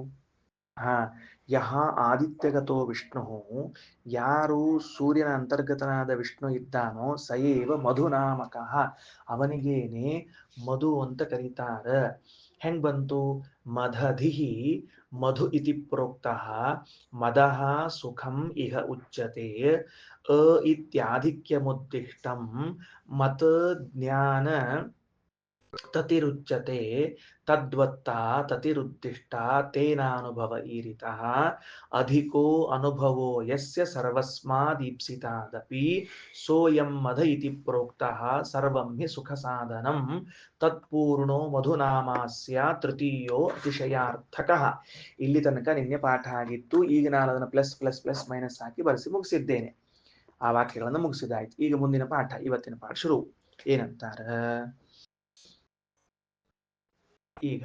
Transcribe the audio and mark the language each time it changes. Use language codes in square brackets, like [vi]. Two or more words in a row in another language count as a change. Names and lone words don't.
[sa] ಯಹ ಆದಿತ್ಯಗತೋ ವಿಷ್ಣು, [kn] ಯಾರು ಸೂರ್ಯನ ಅಂತರ್ಗತನಾದ ವಿಷ್ಣು ಇದ್ದಾನೋ [sa] ಸಯೇವ ಮಧುನಾಮಕಃ, [kn] ಅವನಿಗೇನೆ ಮಧು ಅಂತ ಕರೀತಾರ. ಹೆಂಗ್ ಬಂತು? [sa] ಮದಧಿಹಿ ಮಧು ಇತಿ ಪ್ರೋಕ್ತಃ ಮದಃ ಸುಖಂ ಇಹ ಉಚ್ಯತೆ ಅ ಇತ್ಯಾಧಿಕ್ಯಮುದ್ದಿಷ್ಟಂ ಮತ ಜ್ಞಾನ ತತಿರುಚ್ಯತೆ ತದ್ವತ್ತ ತತಿರುದ್ದಿಷ್ಟ ತೇನಾನುಭವ ಈರಿತಃ ಅಧಿಕೋ ಅನುಭವೋ ಯಸ್ಯ ಸರ್ವಸ್ಮಾದೀಪ್ಸಿತಾದಪಿ ಸೋಯಂ ಮದ ಇತಿ ಪ್ರೋಕ್ತಃ ಸರ್ವಂ ಹಿ ಸುಖ ಸಾಧನಂ ತತ್ಪೂರ್ಣೋ ಮಧುನಾಮಾಸ್ಯ ತೃತೀಯೋ ಅತಿಶಯಾರ್ಥಕಃ. [kn] ಇಲ್ಲಿ ತನಕ ನಿನ್ನೆ ಪಾಠ ಆಗಿತ್ತು. ಈಗ ನಾನು ಅದನ್ನು [en] plus plus plus minus [kn] ಹಾಕಿ ಬರೆಸಿ ಮುಗಿಸಿದ್ದೇನೆ. ಆ ವಾಕ್ಯಗಳನ್ನು ಮುಗಿಸಿದಾಯ್ತು. ಈಗ ಮುಂದಿನ ಪಾಠ, ಇವತ್ತಿನ ಪಾಠ ಶುರು. ಏನಂತಾರ ಈಗ?